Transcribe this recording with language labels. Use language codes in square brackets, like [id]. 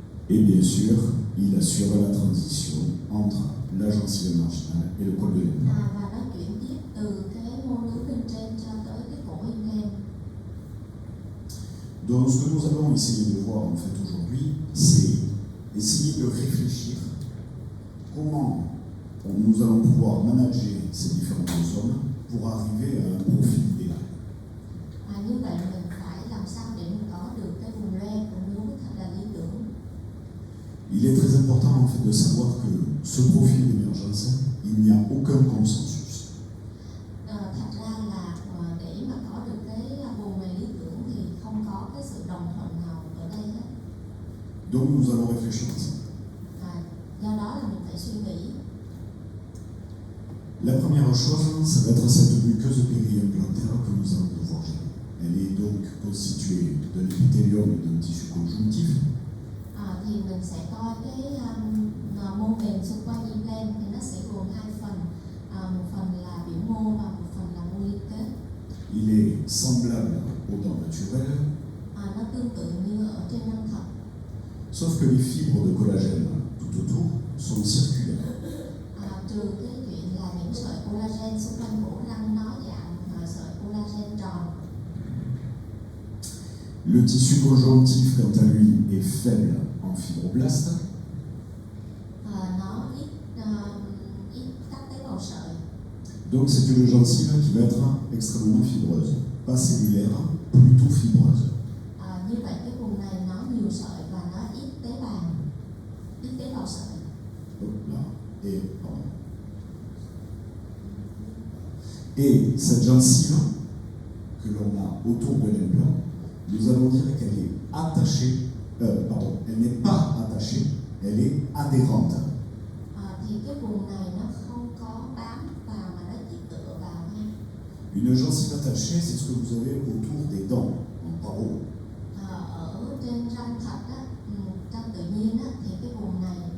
[fr] Et bien sûr, il assure la transition entre la gencive marginale et le col de l'implant. [vi] Và nó chuyển tiếp từ cái mô nướu bên trên cho tới cái cổ implant. [fr] Donc ce que nous allons essayer de voir en fait aujourd'hui, c'est essayer de réfléchir comment nous allons pouvoir manager ces différentes zones pour arriver à un profil idéal. [vi] Như vậy mình phải làm sao để mình có được cái vùng loe của nướu thật là lý tưởng. [fr] Il est très important en fait de savoir que ce profil d'émergence, il n'y a aucun consensus. [vi] Thật ra là để mà có được cái vùng này lý tưởng thì không có cái sự đồng thuận nào ở đây hết. [fr] Donc nous allons réfléchir ensemble. [vi] Do đó là mình phải suy nghĩ. [fr] La première chose, ça va être cette muqueuse périimplantaire que nous allons devoir gérer. Elle est donc constituée de l'épithélium et d'un tissu conjonctif. [vi] Thì mình sẽ coi cái mô mềm xung quanh implant thì nó sẽ gồm hai phần, một phần là vĩ mô và một phần là mô liên kết. [fr] Il est semblable aux dents naturelles, [vi] Nó tương tự như ở trên răng thật. [fr] sauf que les fibres de collagène tout autour sont circulaires. [vi] Trừ cái chuyện là những sợi collagen xung quanh cổ răng nó dạng sợi collagen tròn. [fr] Le tissu conjonctif, quant à lui, est faible en fibroblastes. [vi] Nó ít các tế bào sợi. [fr] Donc c'est une gencive qui va être extrêmement fibreuse, pas cellulaire, plutôt fibreuse. [vi] Như vậy cái vùng này nó nhiều sợi và nó ít tế bào sợi. [fr] Hop là, et pardon. Et cette gencive que l'on a autour de l'implant, nous allons dire qu'elle est attachée, elle n'est pas attachée, elle est adhérente. [vi] Thì cái vùng này nó không có bám vào mà nó chỉ tựa vào thôi. [fr] Une gencive attachée, c'est ce que vous avez autour des dents, en paro. [vi] Ở trên răng thật á, răng tự nhiên á, thì cái vùng này